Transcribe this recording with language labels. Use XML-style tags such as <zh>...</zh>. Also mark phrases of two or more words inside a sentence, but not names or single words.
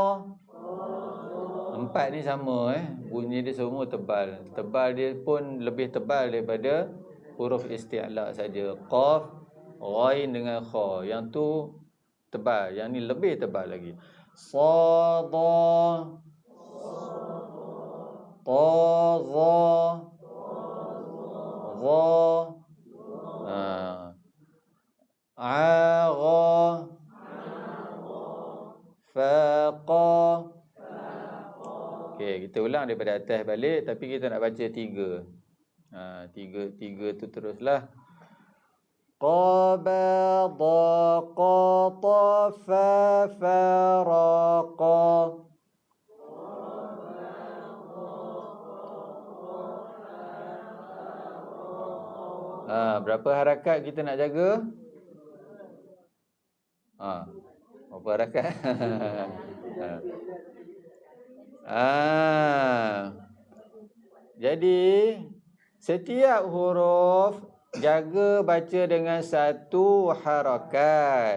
<ms>Empat ni sama bunyi dia semua tebal. Tebal dia pun lebih tebal daripada huruf isti'la saja. Qaf, ghain dengan kha. Yang tu tebal, yang ni lebih tebal lagi. Sada. Tadha. Dha.</ms> <ar>أغا. فقا.</ar> <ms>Okey, kita ulang daripada atas balik tapi kita nak baca tiga. Tiga tu teruslah.</ms> <ar>قبض قط ف فرق.</ar> <ms>Berapa harakat kita nak jaga? Berapa harakat? Jadi setiap huruf jaga baca dengan satu harakat.</ms>